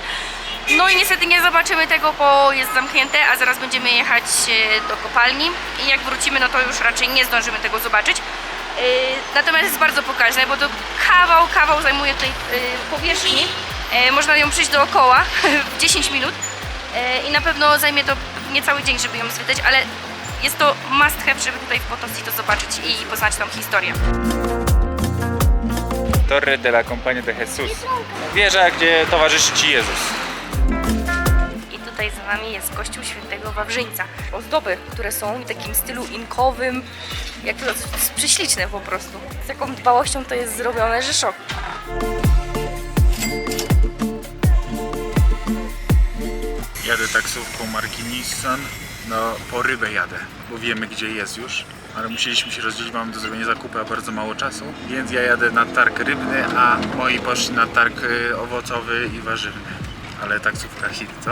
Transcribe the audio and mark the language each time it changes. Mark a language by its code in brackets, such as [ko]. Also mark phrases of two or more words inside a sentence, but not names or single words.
[pl] No i niestety nie zobaczymy tego, bo jest zamknięte, a zaraz będziemy jechać do kopalni i jak wrócimy, no to już raczej nie zdążymy tego zobaczyć. Natomiast jest bardzo pokaźne, bo to kawał zajmuje tej powierzchni. Można ją przejść dookoła w 10 minut. I na pewno zajmie to niecały dzień, żeby ją zwiedzać, ale jest to [en] must have, [pl] żeby tutaj w Potosi to zobaczyć i poznać tą historię. Torre de la Compañía de Jesús. Wieża, gdzie towarzyszy Ci Jezus. I tutaj za nami jest kościół świętego Wawrzyńca. Ozdoby, które są w takim stylu inkowym, jak to jest prześliczne po prostu. Z jaką dbałością to jest zrobione, że szok. Jadę taksówką marki Nissan, no po rybę jadę, bo wiemy gdzie jest już, ale musieliśmy się rozdzielić, mamy do zrobienia zakupy, a bardzo mało czasu, więc ja jadę na targ rybny, a moi poszli na targ owocowy i warzywny, ale taksówka hit, co?